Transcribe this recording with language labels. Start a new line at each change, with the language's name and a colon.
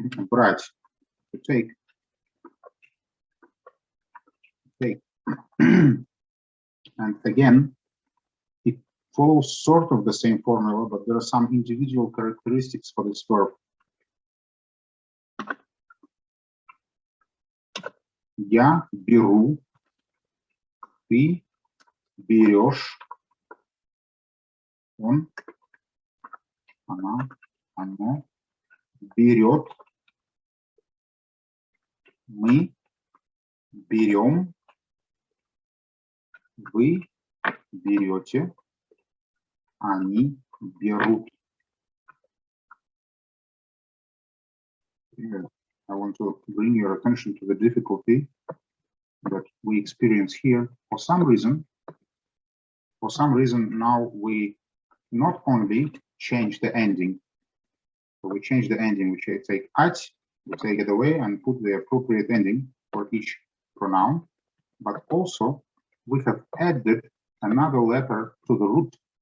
Russian: Брать,
English: to take. And again, it follows sort of the same formula, but there are some individual characteristics for this verb.
Russian: Я беру, ты берешь, он, она, оно берет, мы берем, вы берете, они берут.
English: I want to bring your attention to the difficulty that we experience here. For some reason, now we not only change the ending, so we change the ending, we take at, we take it away and put the appropriate ending for each pronoun, but also we have added another letter to the root.